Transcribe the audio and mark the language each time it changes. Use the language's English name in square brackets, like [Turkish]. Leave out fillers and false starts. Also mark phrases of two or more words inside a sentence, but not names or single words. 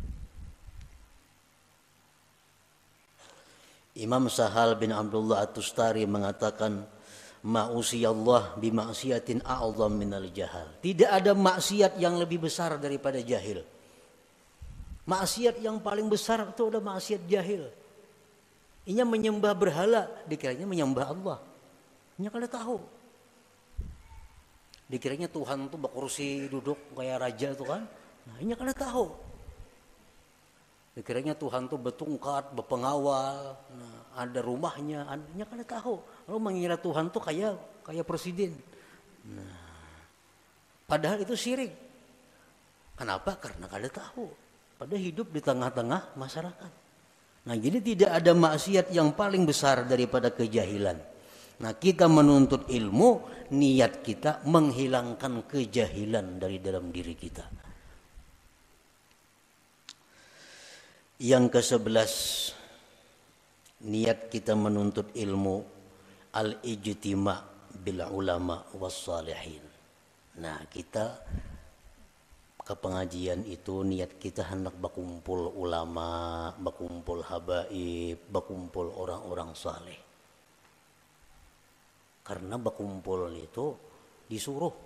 [Indonesian] Imam Sahal bin Abdullah At-Tustari mengatakan, [Arabic] ما عصي الله بمعصية أعظم من الجهل. [Indonesian] Tidak ada maksiat yang lebih besar daripada jahil. Maksiat yang paling besar itu adalah maksiat jahil. [Banjar] Inya menyembah berhala, dikiranya menyembah Allah. Inya kada tahu. [Indonesian] Dikiranya Tuhan itu berkursi duduk kayak raja itu kan. [Banjar] Nah, inya kada tahu. [Indonesian] Dikiranya Tuhan itu bertungkat, berpengawal, nah, ada rumahnya, [Banjar] inya kada tahu. [Indonesian] Lalu mengira Tuhan itu kayak presiden. Nah, padahal itu syirik. Kenapa? Karena kada tahu. Pada hidup di tengah-tengah masyarakat. Nah, jadi tidak ada maksiat yang paling besar daripada kejahilan. Nah, kita menuntut ilmu, niat kita menghilangkan kejahilan dari dalam diri kita. Yang ke-11, niat kita menuntut ilmu, [Arabic] الاجتماع بالعلماء والصالحين. [Indonesian] Nah, kita ke pengajian itu niat kita hendak berkumpul ulama, berkumpul habaib, berkumpul orang-orang saleh. Karena berkumpul itu disuruh.